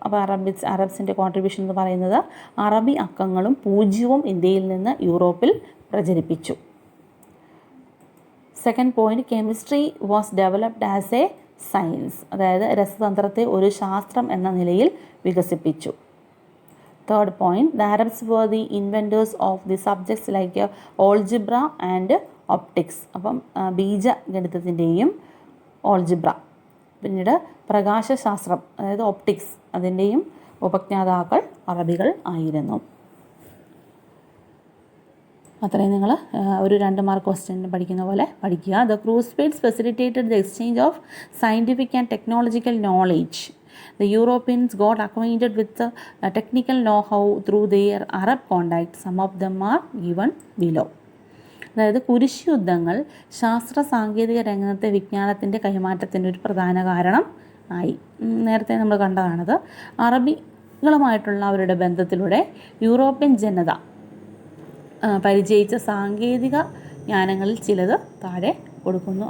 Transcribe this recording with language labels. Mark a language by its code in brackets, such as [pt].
[ml] അപ്പോൾ അറബ്സിൻ്റെ കോൺട്രിബ്യൂഷൻ എന്ന് പറയുന്നത് അറബി അക്കങ്ങളും പൂജ്യവും ഇന്ത്യയിൽ നിന്ന് യൂറോപ്പിൽ പ്രചരിപ്പിച്ചു. [en] second point, chemistry was developed as a science, [ml] അതായത് രസതന്ത്രത്തെ ഒരു ശാസ്ത്രം എന്ന നിലയിൽ വികസിപ്പിച്ചു. [en] Third point, the Arabs were the inventors of the subjects like algebra and optics. [ml] അപ്പം ബീജഗണിതത്തിൻ്റെയും ഓൾജിബ്ര, പിന്നീട് പ്രകാശശാസ്ത്രം അതായത് ഒപ്റ്റിക്സ്, അതിൻ്റെയും ഉപജ്ഞാതാക്കൾ അറബികൾ ആയിരുന്നു. അത്രയും നിങ്ങൾ ഒരു 2 മാർക്ക് ക്വസ്റ്റ്യൻ പഠിക്കുന്ന പോലെ പഠിക്കുക. [en] The crusades facilitated the exchange of scientific and technological knowledge. The Europeans got acquainted with the technical know-how through their Arab contacts. Some of them are given below. [ml] അതായത് കുരിശ് യുദ്ധങ്ങൾ ശാസ്ത്ര സാങ്കേതിക രംഗത്തെ വിജ്ഞാനത്തിൻ്റെ കൈമാറ്റത്തിൻ്റെ ഒരു പ്രധാന കാരണം ആയി. നേരത്തെ നമ്മൾ കണ്ടതാണത്. അറബികളുമായിട്ടുള്ള അവരുടെ ബന്ധത്തിലൂടെ യൂറോപ്യൻ ജനത പരിചയിച്ച സാങ്കേതിക ജ്ഞാനങ്ങളിൽ ചിലത് താഴെ കൊടുക്കുന്നു.